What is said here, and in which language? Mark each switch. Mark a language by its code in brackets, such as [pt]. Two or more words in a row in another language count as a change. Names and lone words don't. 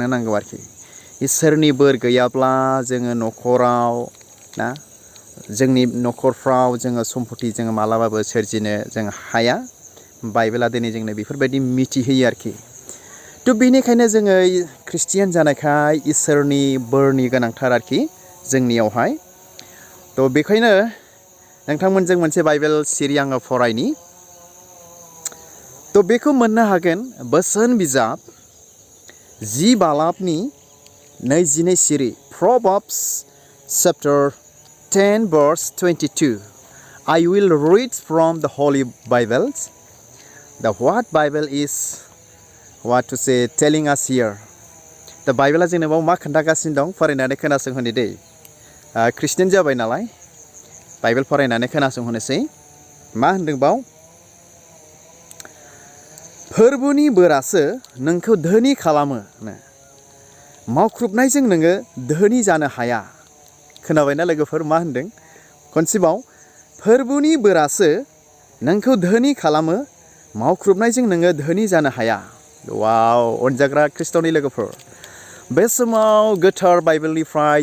[brx] नांगौ आरोखि इसोरनि बोर गैयाब्ला जोङो न'खराव ना जोंनि न'खरफ्राव जोङो सम्पति जोङो मालाबाबो सोरजिनो जों हाया बाइबेला दिनै जोंनो बेफोरबायदि मिथिहोयो आरोखि थ' बेनिखायनो जोङो ख्रिस्टियान जानायखाय इसोरनि बोरनि गोनांथार आरोखि जोंनियावहाय थ' बेखायनो नोंथांमोनजों मोनसे बाइबेल सिरि आङो फरायनि तो बेखौ मोननो हागोन बोसोन बिजाब 10 बालाबनि 22 सिरि [en] Proverbs chapter 10 verse 22. I will read from the Holy Bible. The what Bible is what to say telling us here. The Bible [brx] जोंनो बाव मा खोन्थागासिनो दं फरायनानै खोनासंहोनि दै ख्रिस्टियान जाबाय नालाय बाइबेल फरायनानै खोनासंहोनोसै मा होनदों बाव फोरबुनि बोरासो नोंखौ धोनि खालामो मावख्रुबनायजों नोङो धोनि जानो हाया खोनाबायना लोगोफोर मा होनदों खनसेबाव फोरबुनि बोरासो नोंखौ धोनि खालामो मावख्रुबनायजों नोङो धोनि जानो हाया वाव अनजाग्रा ख्रिस्ट'नि लोगोफोर बे समाव गोथार बाइबेलनिफ्राय